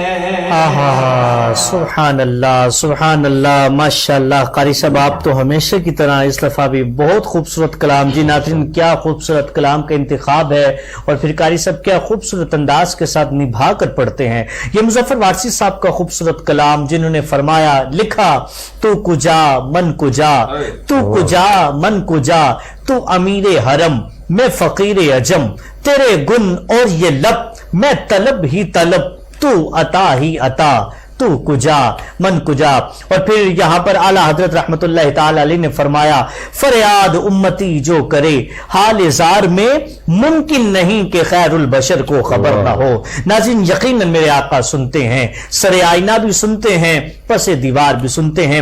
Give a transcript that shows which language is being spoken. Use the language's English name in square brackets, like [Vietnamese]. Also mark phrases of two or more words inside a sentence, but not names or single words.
[Urdu] سبحان اللہ، سبحان اللہ، ماشاء اللہ۔ قاری صاحب آپ تو ہمیشہ کی طرح اس دفعہ بھی بہت خوبصورت کلام، جی ناظرین کیا خوبصورت کلام کا انتخاب ہے، اور پھر قاری صاحب کیا خوبصورت انداز کے ساتھ نبھا کر پڑھتے ہیں۔ یہ مظفر وارسی صاحب کا خوبصورت کلام، جنہوں نے فرمایا، لکھا، [Persian] تو کجا من کجا، تو کجا من کجا، [Urdu] تو امیر حرم میں فقیر عجم، تیرے گن اور یہ لب میں طلب ہی طلب، تو عطا ہی عطا، [Persian] تو کجا من کجا۔ [Urdu] اور پھر یہاں پر اعلیٰ حضرت رحمت اللہ تعالی علیہ نے فرمایا، فریاد امتی جو کرے حال زار میں، ممکن نہیں کہ خیر البشر کو خبر نہ ہو۔ ناظرین یقیناً میرے آقا سنتے ہیں، سر آئینہ بھی سنتے ہیں، پس دیوار بھی سنتے ہیں۔